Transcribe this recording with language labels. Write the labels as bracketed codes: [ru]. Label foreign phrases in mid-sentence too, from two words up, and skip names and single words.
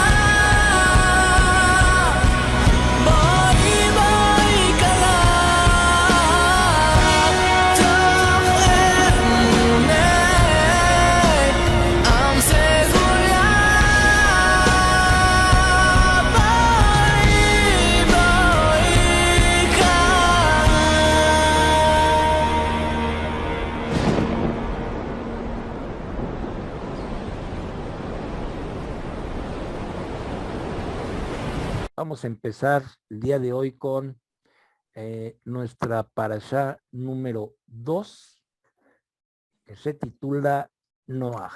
[he] בואי, בואי כלה, תוך אמוני עם סגולה. בואי, בואי כלה. [es] Vamos a empezar el día de hoy con nuestra parashá número 2, que se titula Noaj.